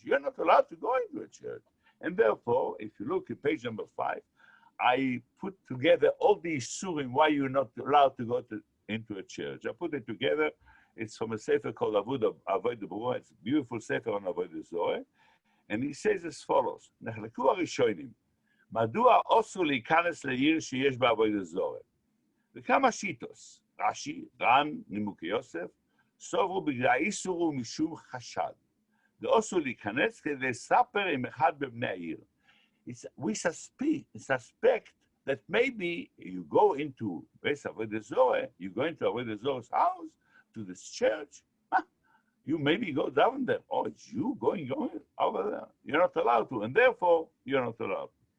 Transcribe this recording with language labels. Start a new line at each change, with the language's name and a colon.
English: You're not allowed to go into a church. And therefore, if you look at page number 5, I put together all the isurim why you're not allowed to go into a church. I put it together. It's from a sefer called Avodah B'Ruach. It's a beautiful sefer on Avodah Zorah. And he says as follows,
Hebrew: נחלקו הראשונים, מדוע אסור להיכנס לעיר שיש בה עבודת זורע? וכמה שיטות, רש"י, ר"ן, נימוקי יוסף, סוברו בגלל האיסור הוא משום חשד. ואסור להיכנס כדי לספר עם אחד בבני העיר.
English: We suspect that maybe you go into Beis Avodah Zorah, you go into Avodah Zorah's house, to this church, you maybe go down there. Oh, it's you going over there. You're not allowed to, and therefore, you're not allowed.